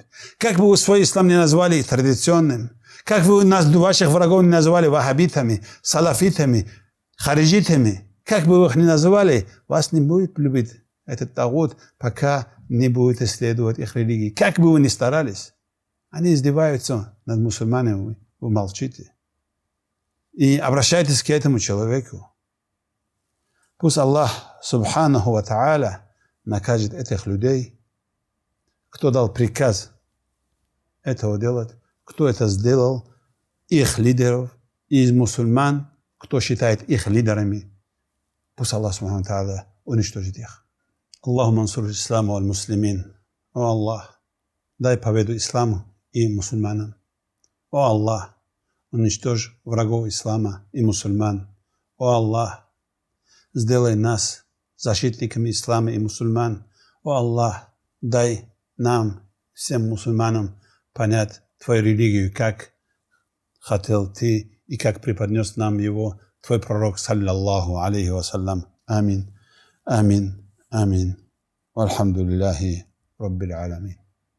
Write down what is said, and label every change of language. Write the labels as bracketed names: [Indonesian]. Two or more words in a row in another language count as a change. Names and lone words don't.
[Russian] Как бы вы свой ислам не назвали традиционным, как бы вы ваших врагов не назвали вахабитами, салафитами, хариджитами, как бы вы их ни называли, вас не будет любить этот тагут, пока не будете следовать их религии. Как бы вы ни старались, они издеваются над мусульманами, вы молчите. И обращайтесь к этому человеку. Пусть Аллах, [Arabic] سبحانه وتعالى, [Russian] накажет этих людей, кто дал приказ этого делать, кто это сделал, их лидеров, из мусульман, кто считает их лидерами. Пусть Аллах [Arabic] سبحانه تعالى [Russian] уничтожит их. [Arabic] اللهم انصر الإسلام والمسلمين. [Russian] О Аллах, дай победу исламу и мусульманам. О Аллах, уничтожь врагов ислама и мусульман. О Аллах, сделай нас защитниками ислама и мусульман. О Аллах, дай нам, всем мусульманам, понять Твою религию, как хотел Ты и как преподнес нам его Твой пророк, [Arabic] صلى الله عليه وسلم. [Russian] Амин. Амин. Амин. [Arabic] والحمد لله رب العالمين.